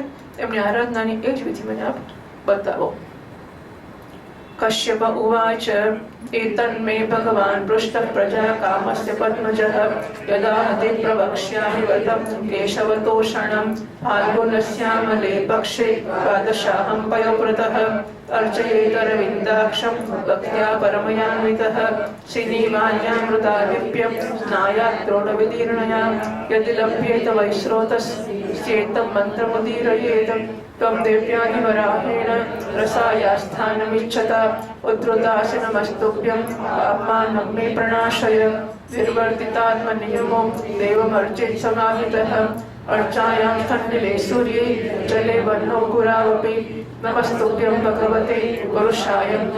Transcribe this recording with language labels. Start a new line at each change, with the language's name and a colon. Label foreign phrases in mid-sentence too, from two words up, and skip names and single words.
Gujarati: એમની આરાધનાની એ જ વિધિ મને આપ બતાવો.
Sanskrit: કશ્યપ ઉવાચ એતન્મે ભગવાન પૃષ્ઠ પ્રજા કામસ્ય પદ્મજઃ યદા હતે પ્રવક્ષ્યામિ વતં કેશવતોષણં ફાલ્ગુનસ્યામલે પક્ષે દ્વાદશાહં પયોવ્રતઃ अर्चयेतरविन्दाक्षं भक्त्या परमयान्वितः श्रीनिवाल्यामृतादिप्यं स्नायात् द्रोणविदीर्णया यदि लभ्येत वैश्रोतश्चेतं मन्त्रमुदीरयेत् त्वं देव्यादिवराहेण रसायास्थानमिच्छत उद्धृतासनमस्तुभ्यं पाप्मानं मे प्रणाशय निर्वर्तितात्मनियमो देवमर्चित् समाहितः अर्चायां खण्डिले सूर्ये जले वह्नौ पुरावपि नमस्तुभ्यं भगवते पुरुषाय